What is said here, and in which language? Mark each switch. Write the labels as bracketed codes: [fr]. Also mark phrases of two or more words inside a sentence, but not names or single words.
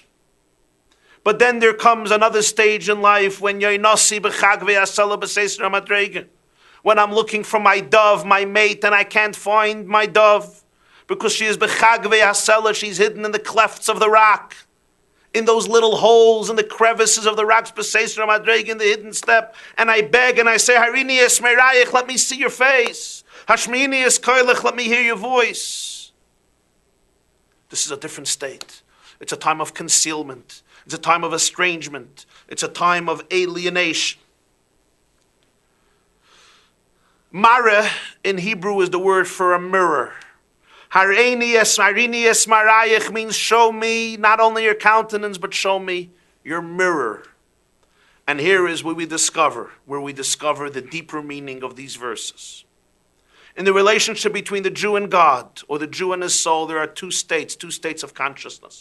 [en] But then there comes another stage in life when when I'm looking for my dove, my mate, and I can't find my dove because she is [he] בחגוי הסלע, [en] she's hidden in the clefts of the rock, in those little holes, in the crevices of the rocks, in the hidden step, and I beg and I say, [he] הראיני את מראיך, [en] let me see your face. [he] השמיעיני את קולך, [en] let me hear your voice. This is a different state. It's a time of concealment. It's a time of estrangement. It's a time of alienation. Mara in Hebrew is the word for a mirror. [he] הראיני את מראיך [en] means show me not only your countenance, but show me your mirror. And here is where we discover the deeper meaning of these verses. In the relationship between the Jew and God, or the Jew and his soul, there are two states of consciousness.